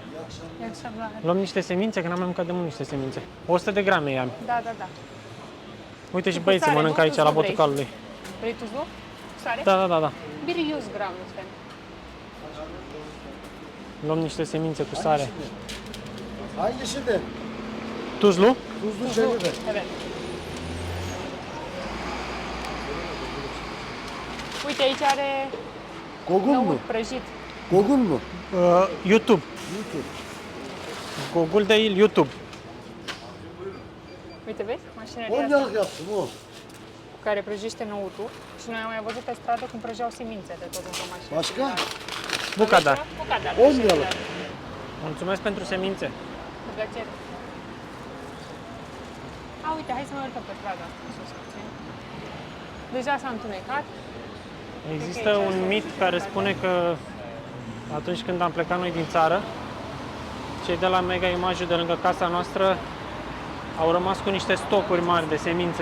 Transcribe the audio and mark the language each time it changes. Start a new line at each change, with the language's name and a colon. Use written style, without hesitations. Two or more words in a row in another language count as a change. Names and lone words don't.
Romanian: Luăm niște semințe, că n-am mai mâncat de mult niște semințe. 100 de grame i-am. Da, da, da. Uite și băieții mănâncă aici la botucalului. Vrei tuzlu? Sare? Da, da, da, da. Bine, 100 gram, nu. Luăm niște semințe cu sare.
Turkish: Hangi şimdi? Tuzlu? Tuzlu şeyli de. Evet.
Romanian: Uite, aici are
Turkish: Gogul mu?
Romanian: năut prăjit.
Turkish: Gogul mu? YouTube. YouTube. Google de YouTube.
Romanian: Uite, vezi? Mașinăria 10 asta
Turkish: liralık yaptım o.
Romanian: cu care prăjește năutul. Și noi am mai văzut pe stradă cum prăjeau semințe de tot într-o mașină.
Turkish: Başka? Bucadar. Bucadar. 10 liralık.
Romanian: Mulțumesc pentru semințe. Cu plăcere. A, uite, hai să mai urcăm pe stradă. Sus puțin. Deja s-a întunecat. Există un mit care spune că atunci când am plecat noi din țară, cei de la Mega Image de lângă casa noastră au rămas cu niște stocuri mari de semințe.